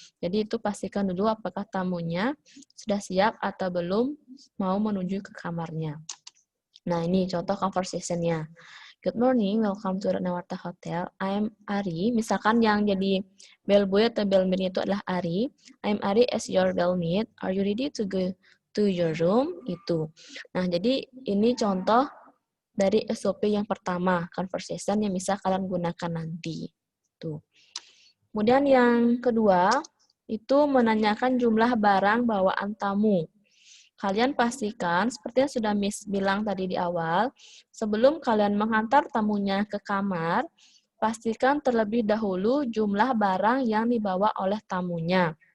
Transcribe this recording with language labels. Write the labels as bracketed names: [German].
[Indonesian] Jadi itu pastikan dulu apakah tamunya sudah siap atau belum mau menuju ke kamarnya. Nah, ini contoh conversation-nya. [English] Good morning, welcome to Ratnawarta Hotel. I'm Ari. [Indonesian] Misalkan yang jadi bellboy atau bellmaid itu adalah Ari. [English] I'm Ari as your bellmaid. Are you ready to go to your room? [Indonesian] Itu. Nah, jadi ini contoh dari SOP yang pertama, conversation yang bisa kalian gunakan nanti. Tuh. Kemudian yang kedua, itu menanyakan jumlah barang bawaan tamu. Kalian pastikan, seperti yang sudah Miss bilang tadi di awal, sebelum kalian menghantar tamunya ke kamar, pastikan terlebih dahulu jumlah barang yang dibawa oleh tamunya.